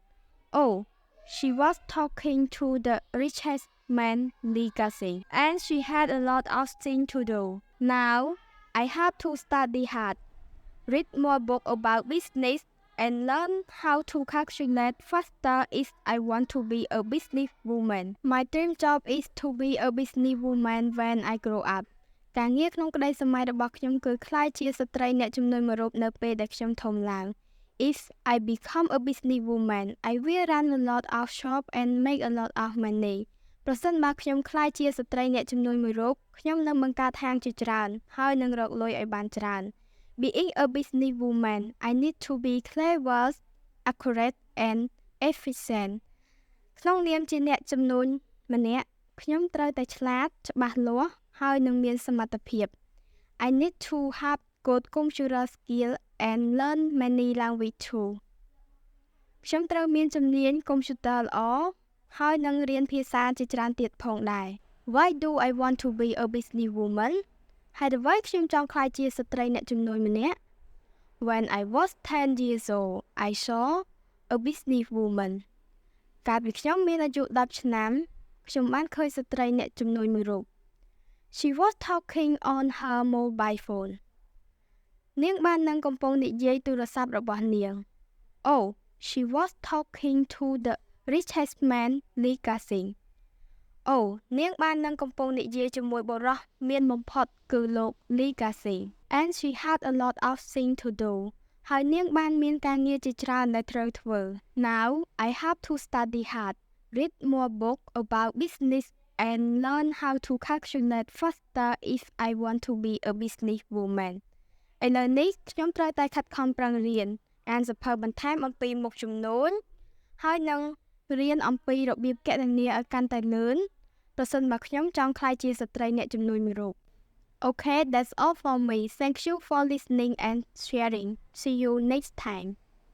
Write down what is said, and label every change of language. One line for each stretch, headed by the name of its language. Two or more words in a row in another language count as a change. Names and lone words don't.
English: Oh, she was talking to the richest man legacy, and she had a lot of things to do. Now, I have to study hard, read more books about business, and learn how to calculate faster if I want to be a businesswoman. My dream job is to be a businesswoman when I grow up.
Khmer: ការងារក្នុងក្តីសម័យរបស់ខ្ញុំគឺក្លាយជាស្ត្រីអ្នកជំនួញ1រូបនៅពេលដែលខ្ញុំធំឡើង
English: If I become a businesswoman, I will run a lot of shops and make a lot of money.
Khmer: ប្រសិនបើខ្ញុំក្លាយជាស្ត្រីអ្នកជំនួញ1រូបខ្ញុំនឹងបង្កើតហាងជាច្រើនហើយនឹងរកលុយឲ្យបានច្រើន
English: Being a businesswoman, I need to be clever, accurate and efficient.
Khmer: ក្នុងនាមជាអ្នកជំនួញម្នាក់ខ្ញុំត្រូវតែឆ្លាតច្បាស់លាស់ហើយនឹងមានសមត្ថភាព
English: I need to have good computer skill and learn many language too.
Khmer: ខ្ញុំត្រូវមានជំនាញកុំព្យូទ័រល្អហើយនឹងរៀនភាសាជាច្រើនទៀតផងដែរ
English: Why do I want to be a businesswoman?
Khmer: ហេតុអ្វីខ្ញុំចង់ក្លាយជាស្ត្រីអ្នកជំនួញម្នាក់
English: When I was 10 years old, I saw a businesswoman.
Khmer: កាលពីខ្ញុំមានអាយុ10ឆ្នាំខ្ញុំបានឃើញស្ត្រីអ្នកជំនួញមួយរូប
English: She was talking on her mobile phone.
Khmer: នាងបាននឹងកំពុងនិយាយទូរស័ព្ទរបស់នាង
English: Oh, she was talking to the richest man legacy.
Khmer: Oh, នាងបាននឹងកំពុងនិយាយជាមួយបុរសមានបំផុតគឺលោក Legacy.
English: And she had a lot of things to do.
Khmer: ហើយនាងបានមានការងារជាច្រើនដែលត្រូវធ្វើ
English: Now, I have to study hard, read more books about business and learn how to calculate faster if I want to be a businesswoman.
Khmer: ឥឡូវនេះខ្ញុំត្រូវតែខិតខំប្រឹងរៀនអានសៀវភៅបន្ថែមអំពីមុខជំនួញហើយនឹងរៀនអំពីរបៀបគណនាឲ្យកាន់តែលឿនប្រសិនបើខ្ញុំចង់ក្លាយជាស្ត្រីអ្នកជំនួញមួយរូប
English: Okay, that's all for me. Thank you for listening and sharing. See you next time.